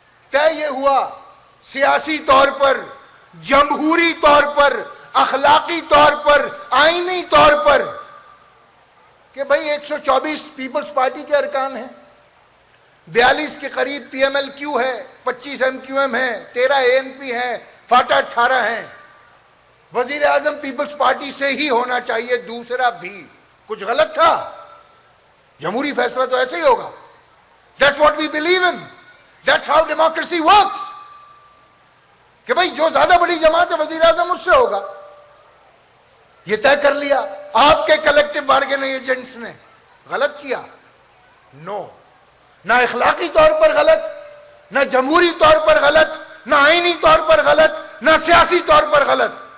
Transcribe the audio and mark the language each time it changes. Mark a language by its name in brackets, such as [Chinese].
[Urdu] طے یہ ہوا سیاسی طور پر، جمہوری طور پر، اخلاقی طور پر، آئینی طور پر کہ بھئی 124 پیپلز پارٹی کے ارکان ہیں، 42 کے قریب پی ایم ایل کیو ہے، 25 ایم کیو ایم ہے، 13 اے این پی ہے، فاٹا 18 ہیں. وزیر اعظم پیپلز پارٹی سے ہی ہونا چاہیے. دوسرا بھی کچھ غلط تھا؟ جمہوری فیصلہ تو ایسے ہی ہوگا. [English] That's what we believe in. That's how democracy works. [Urdu] کہ بھئی جو زیادہ بڑی جماعت ہے وزیر اعظم اس سے ہوگا. یہ طے کر لیا آپ کے کلیکٹو بارگیننگ ایجنٹس نے. غلط کیا؟ نو. نہ اخلاقی طور پر غلط، نہ جمہوری طور پر غلط، نہ آئینی طور پر غلط، نہ سیاسی طور پر غلط.